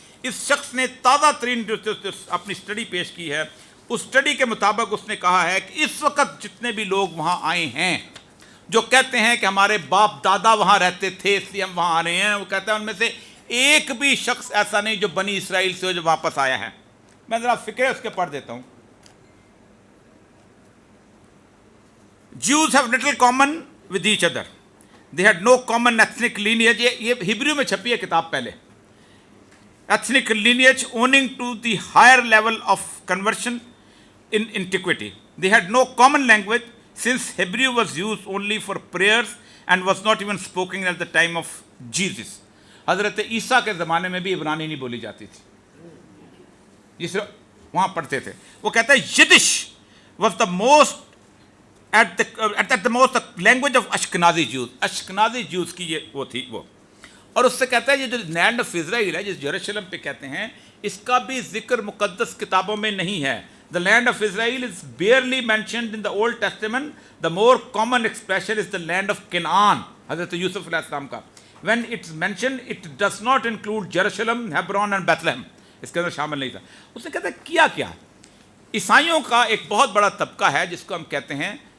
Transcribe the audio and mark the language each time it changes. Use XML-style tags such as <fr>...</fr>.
<ur>اس شخص نے تازہ ترین جو اپنی اسٹڈی پیش کی ہے, اس اسٹڈی کے مطابق اس نے کہا ہے کہ اس وقت جتنے بھی لوگ وہاں آئے ہیں جو کہتے ہیں کہ ہمارے باپ دادا وہاں رہتے تھے اس لیے ہم وہاں آ رہے ہیں, وہ کہتے ہیں ان میں سے ایک بھی شخص ایسا نہیں جو بنی اسرائیل سے جو واپس آیا ہے. میں ذرا فکرے اس کے پڑھ دیتا ہوں.</ur> <en>Jews have little common with each other. They had no common ethnic lineage.</en> <ur>یہ ہبریو میں چھپی ہے کتاب پہلے.</ur> <en>Ethnic lineage owing to the higher level of conversion in antiquity. They had no common language since Hebrew was used only for prayers and was not even spoken at the time of Jesus.</en> <ur>حضرت عیسیٰ کے زمانے میں بھی عبرانی نہیں بولی جاتی تھی, جسے وہاں پڑھتے تھے. وہ کہتا ہے</ur> <en>Yiddish was the most at the most language of Ashkenazi Jews.</en> <ur>Ashkenazi Jews کی یہ وہ تھی وہ. اور اس سے کہتا ہے یہ جو لینڈ آف اسرائیل ہے جس یروشلم پہ کہتے ہیں, اس کا بھی ذکر مقدس کتابوں میں نہیں ہے.</ur> <en>The land of Israel is barely mentioned in the Old Testament. The more common expression is the land of Canaan.</en> <ur>حضرت یوسف علیہ السلام کا.</ur> <en>When it's mentioned, it does not include Jerusalem, Hebron and Bethlehem.</en> <ur>اس کے اندر شامل نہیں تھا. اس نے کہتا ہے کیا عیسائیوں کا ایک بہت بڑا طبقہ ہے جس کو ہم کہتے ہیں</ur>